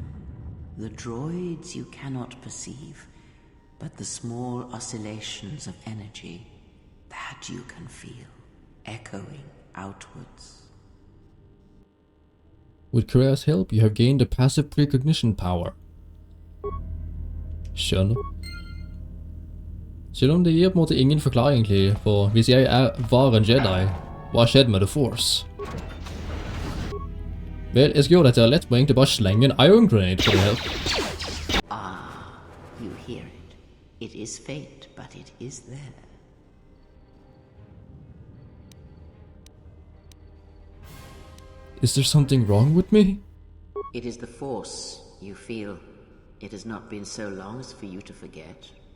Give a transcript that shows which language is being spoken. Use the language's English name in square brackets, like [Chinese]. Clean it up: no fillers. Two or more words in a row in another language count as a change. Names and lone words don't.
[English] The droids you cannot perceive, but the small oscillations of energy, that you can feel, echoing outwards. With Kreia's help, you have gained a passive precognition power. [Norwegian] Skjønner. Selv om det gir på en måte ingen forklaring egentlig, for hvis jeg var en Jedi, hva skjedde med The Force? Vel, jeg skal gjøre dette lett med egentlig bare slenge en [English] ion grenade [Norwegian] på det her. [English] Ah, you hear it. It is fate, but it is there. Is there something wrong with me? It is the force you feel. It has not been so long as for you to forget.